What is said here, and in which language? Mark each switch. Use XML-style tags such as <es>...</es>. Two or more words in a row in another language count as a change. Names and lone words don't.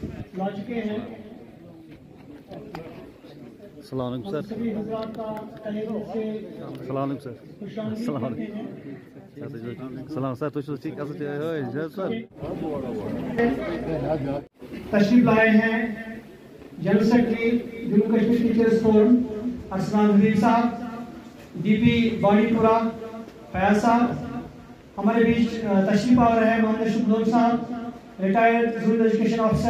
<ur>لا چکے ہیں.</ur> <ar>السلام علیکم سر.</ar> <ur>سبھی حضرات کا تہہ دل سے</ur> <ar>السلام علیکم سر. السلام علیکم. السلام سر.</ar> <ks>تُہۍ چھِو ٹھیٖک اصل سر.</ks> <ur>تشریف لائے ہیں جنرل سیکرٹری جموں کشمیر ٹیچرز فورم ارسلان حبیب صاحب, ڈی پی بانڈی پورہ فیاض صاحب. ہمارے بیچ تشریف آور ہے محمد شبدول صاحب, ریٹائرڈ زون ایجوکیشن آفیسر.</ur>